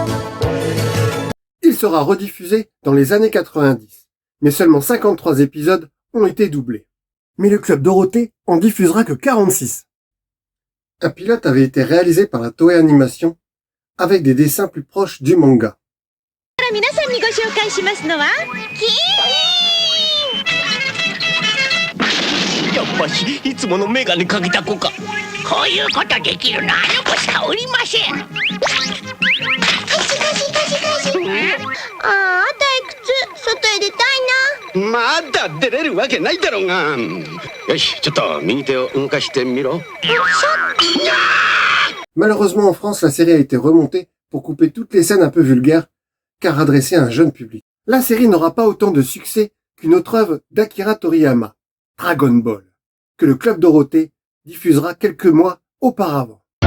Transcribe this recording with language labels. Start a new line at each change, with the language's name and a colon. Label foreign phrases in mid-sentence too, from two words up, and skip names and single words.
French: Il sera rediffusé dans les années 90, mais seulement 53 épisodes ont été doublés. Mais le Club Dorothée en diffusera que 46. Un pilote avait été réalisé par la Toei Animation avec des dessins plus proches du manga.
Japanese: 皆さんにご紹介しますのはやっぱしいつものメガネかけた子か。こういうことできるのあの子しかおりません。ああ、退屈。外へ出たいな。まだ出れるわけないだろうが。よし、ちょっと右手を動かしてみろ。
French: Malheureusement en France, la série a été remontée pour couper toutes les scènes un peu vulgaires, car adressée à un jeune public. La série n'aura pas autant de succès qu'une autre œuvre d'Akira Toriyama, Dragon Ball, que le Club Dorothée diffusera quelques mois auparavant.